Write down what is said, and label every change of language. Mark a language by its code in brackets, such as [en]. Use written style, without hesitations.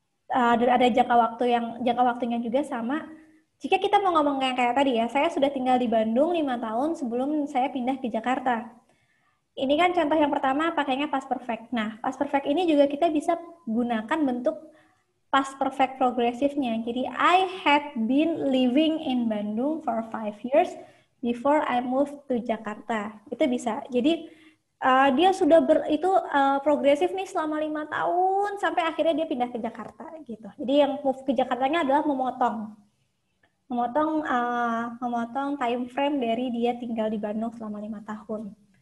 [id] Dan ada jangka waktunya juga sama. Jika kita mau ngomong kayak tadi ya, saya sudah tinggal di Bandung 5 tahun sebelum saya pindah ke Jakarta. Ini kan contoh yang pertama pakainya past perfect. Nah, past perfect ini juga kita bisa gunakan bentuk past perfect progresifnya. Jadi [en] I had been living in Bandung for 5 years before I moved to Jakarta. [id] Itu bisa. Jadi dia sudah progresif nih selama 5 tahun sampai akhirnya dia pindah ke Jakarta gitu. Jadi yang move ke Jakartanya adalah memotong time frame dari dia tinggal di Bandung selama 5 tahun.